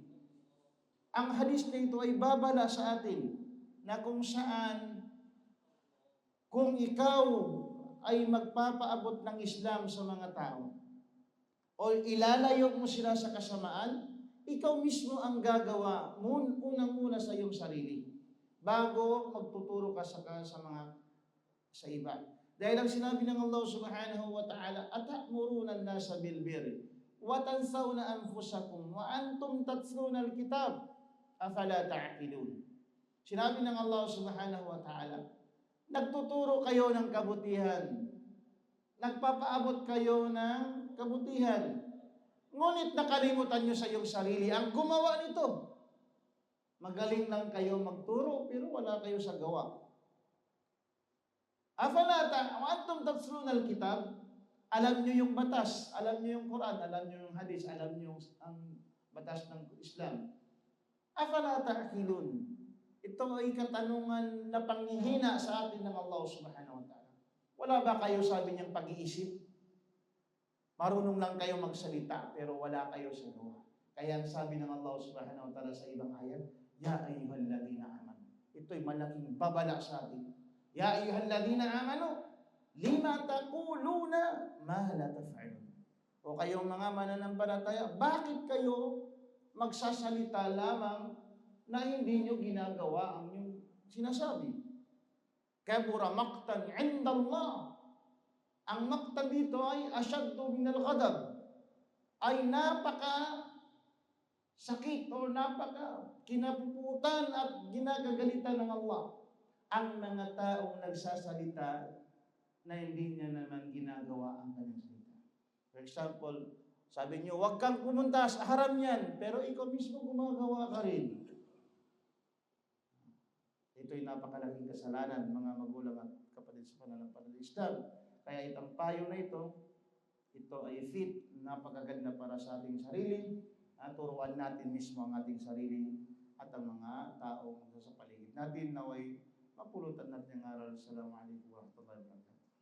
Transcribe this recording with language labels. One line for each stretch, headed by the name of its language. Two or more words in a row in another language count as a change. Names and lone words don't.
Filipino: Ang hadis na ito ay babala sa atin na kung saan, kung ikaw ay magpapaabot ng Islam sa mga tao o ilalayo mo sila sa kasamaan, ikaw mismo ang gagawa unang-una sa iyong sarili bago magtuturo ka sa iba. Dahil ang sinabi ng Allah
Arabic: سبحانه وتعالى، أتأمرون الناس بالبر وتنسون أنفسكم وأنتم تتلون الكتاب أفلا تعقلون.
Filipino: Sinabi ng Allah
Arabic: سبحانه وتعالى,
Filipino: nagtuturo kayo ng kabutihan, nagpapaabot kayo ng kabutihan, ngunit nakalimutan nyo sa iyong sarili ang gumawa nito. Magaling lang kayo magturo, pero wala kayo sa gawa.
Arabic: أفلا أنتم تتلون الكتاب,
Filipino: alam nyo yung batas, alam nyo yung Quran, alam nyo yung hadis, alam nyo ang batas ng Islam.
Arabic: أفلا تعقلون.
Filipino: Ito ay katanungan na panghihina sa atin ng Allah
Arabic: سبحانه وتعالى.
Filipino: Wala ba kayo, sabi niyang, pag-iisip? Marunong lang kayo magsalita, pero wala kayo sa gawa. Kaya sabi ng Allah
Arabic: سبحانه وتعالى
Filipino: sa ibang ayat,
Arabic: يا أيها الذين آمنوا.
Filipino: Ito'y malaking babala sa atin.
Arabic: يا أيها الذين آمنوا، لم تقولون ما لا تفعلون.
Filipino: O kayong mga mananampalataya, bakit kayo magsasalita lamang na hindi nyo ginagawa ang inyong sinasabi?
Arabic: كبر مقتا عند الله.
Filipino: Ang maqtan dito ay
Arabic: أشد من الغضب,
Filipino: ay napaka sakit o napaka kinapuputan at ginagagalitan ng Allah ang mga taong nagsasalita na hindi niya naman ginagawa ang kanyang salita.
English: For example,
Filipino: sabi niyo, huwag kang pumunta sa haram yan, pero ikaw mismo gumagawa ka rin. Ito'y napakalaking kasalanan, mga magulang at kapatid sa pananampalatayang Islam. Kaya itong payo na ito ay fit, napakaganda para sa ating sarili, at turuan natin mismo ang ating sarili at ang mga taong sa paligid natin naway mapulutan natin ang aral.
Arabic: السلام عليكم ورحمة الله وبركاته.